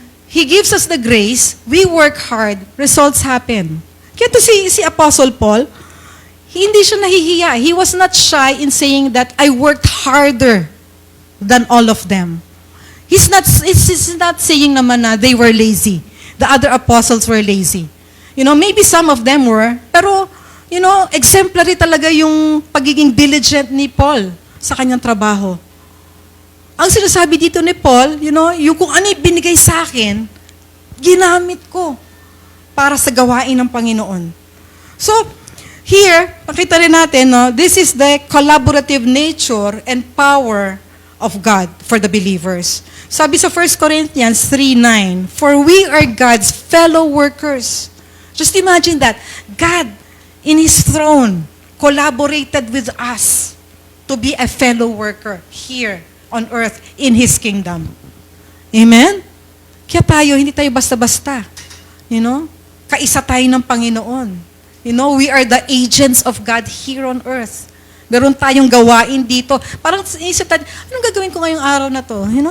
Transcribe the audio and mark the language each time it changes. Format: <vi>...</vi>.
<en>He gives us the grace, we work hard, results happen.</en> <tl>Kaya to si Apostle Paul, hindi siya nahihiya.</tl> <en>He was not shy in saying that I worked harder than all of them. He's not saying naman na they were lazy. The other apostles were lazy. Maybe some of them were,</en> <tl>pero, exemplary talaga yung pagiging diligent ni Paul sa kanyang trabaho. Ang sinasabi dito ni Paul, yung kung ano yung binigay sa akin, ginamit ko para sa gawain ng Panginoon.</tl> <en>So, here,</en> <tl>nakita rin natin,</tl> <en>this is the collaborative nature and power of God for the believers.</en> <tl>Sabi sa</tl> <en>1 Corinthians 3:9, for we are God's fellow workers. Just imagine that. God, in His throne, collaborated with us to be a fellow worker here on earth in His kingdom.</en> <tl>Amen? Kaya tayo, hindi tayo basta-basta. Kaisa tayo ng Panginoon.</tl> <en>We are the agents of God here on earth.</en> <tl>Meron tayong gawain dito. Parang isip tayo, anong gagawin ko ngayong araw na to?</tl>